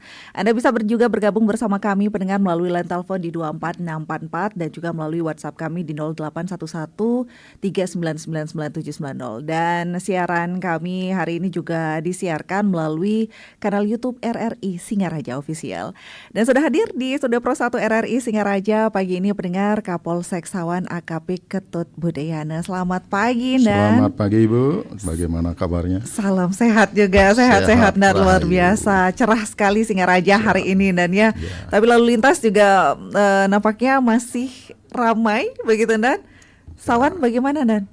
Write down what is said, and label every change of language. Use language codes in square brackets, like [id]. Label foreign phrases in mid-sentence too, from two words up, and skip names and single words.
[id] Anda bisa juga bergabung bersama kami pendengar melalui line telepon di 24644 dan juga melalui WhatsApp kami di 0811 3999790. Dan siaran kami hari ini juga disiarkan melalui kanal YouTube RRI Singaraja Official. Dan sudah hadir di Studio Pro 1 RRI Singaraja pagi ini pendengar Kapolsek Sawan AKP Ketut Budayana. Selamat pagi, Nan. Selamat pagi, Ibu. Bagaimana kabarnya? Salam sehat juga, sehat-sehat dan luar biasa. Cerah sekali Singaraja hari ini, Dan ya. Tapi lalu lintas juga nampaknya masih ramai begitu, Dan. Sawan bagaimana, Dan?